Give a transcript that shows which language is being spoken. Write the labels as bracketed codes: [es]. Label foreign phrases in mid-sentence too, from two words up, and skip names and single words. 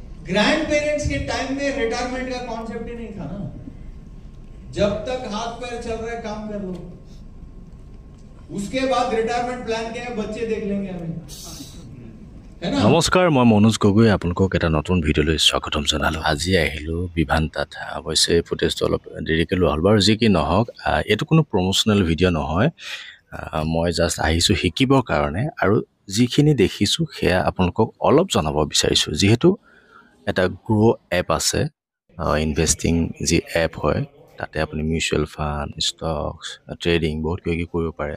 [hi] ग्रैंड पेरेंट्स के टाइम में रिटायरमेंट का कॉन्सेप्ट ही नहीं था ना। जब तक हाथ पैर चल रहा है काम कर लो, उसके बाद रिटायरमेंट प्लान क्या है बच्चे देख लेंगे हमें, है ना। नमस्कार, मैं [as] मनोज गगৈ आपलोকক এটা নতুন ভিডিঅ'লৈ স্বাগতম জনালো। আজি আহিলো বিভান্তাত। অৱশ্যে ফুটেজটো অলপ দেৰিকৈ লোৱা হ'ল বাৰু। যি কি নহওক, এইটো কোনো প্ৰমোচনেল ভিডিঅ' নহয়। মই জাষ্ট আহিছোঁ শিকিবৰ কাৰণে, আৰু যিখিনি দেখিছোঁ সেয়া আপোনালোকক অলপ জনাব বিচাৰিছোঁ। যিহেতু এটা গ্ৰ' এপ আছে, ইনভেষ্টিং যি এপ হয়, তাতে আপুনি [en] mutual fund, [as] ষ্টকছ, ট্ৰেডিং বহুত কিবা কিবি কৰিব পাৰে।